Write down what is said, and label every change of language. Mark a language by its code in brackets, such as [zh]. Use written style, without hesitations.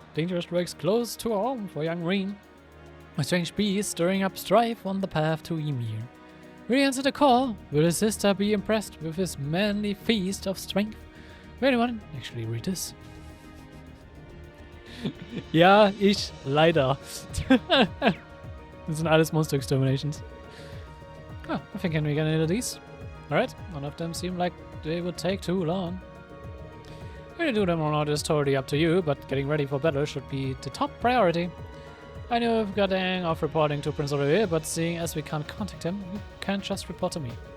[en] Danger strikes close to home for young Reen. A strange beast stirring up strife on the path to Ymir. Will he answer the call? Will his sister be impressed with his manly feast of strength? Will anyone actually read this? [de] Ja, ich leider. Das sind alles Monster Exterminations. [en] Oh, I think I can get into these. Alright, none of them seem like they would take too long. Whether to do them or not is totally up to you, but getting ready for battle should be the top priority. I know we've got the hang of reporting to Prince Olivier, but seeing as we can't contact him, you can't just report to me.